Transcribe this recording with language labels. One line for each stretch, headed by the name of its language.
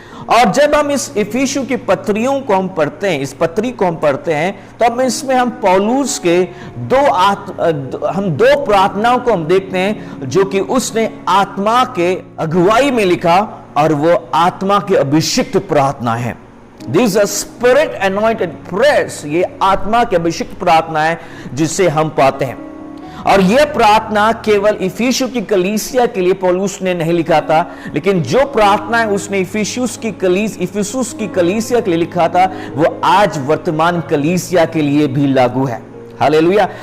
Hindi: और जब हम इस इफिसियों की पत्रियों को हम पढ़ते हैं, इस पत्री को हम पढ़ते हैं, तो अब इसमें हम पौलुस के दो प्रार्थनाओं को हम देखते हैं जो कि उसने आत्मा के अगुवाई में लिखा, और वो आत्मा के अभिषिक्त प्रार्थना है।
English: These are spirit anointed prayers।
Hindi: ये आत्मा के अभिषिक्त प्रार्थना है जिसे हम पाते हैं। और यह प्रार्थना केवल इफिसियों की कलीसिया के लिए पौलुस ने नहीं लिखा था, लेकिन जो प्रार्थना है उसने इफिसुस की कलीसिया के लिए लिखा था, वो आज वर्तमान कलीसिया के लिए भी लागू है। हालेलुया।